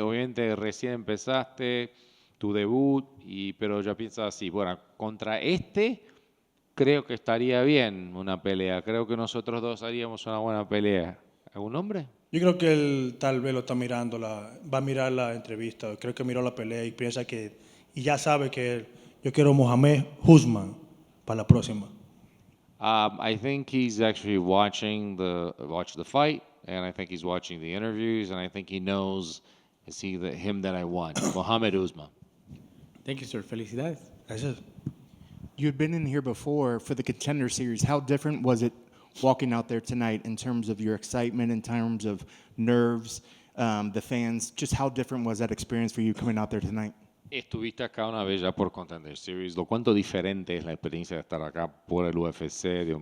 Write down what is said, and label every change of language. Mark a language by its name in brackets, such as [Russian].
[Spanish] Obviamente recién empezaste tu debut, pero ya piensas así, bueno, contra creo que estaría bien una pelea. Creo que nosotros dos haríamos una buena pelea. ¿Algún nombre? Yo creo que él tal vez lo está mirando, va a mirar la entrevista, creo que miró la pelea y piensa y ya sabe que yo quiero Mohamed Usman para la próxima. [English] I think he's actually watching the fight, and I think he's watching the interviews, and I think he knows it's him that I want, Mohamed Usman. Thank you, sir. [Spanish] Felicidades. Gracias. [English] You had been in here before for the Contender Series. How different was it walking out there tonight in terms of your excitement, in terms of nerves, the fans? Just how different was that experience for you coming out there tonight? [Spanish] Estuviste acá una vez ya por Contender Series. ¿Lo cuánto diferente es la experiencia de estar acá por el UFC?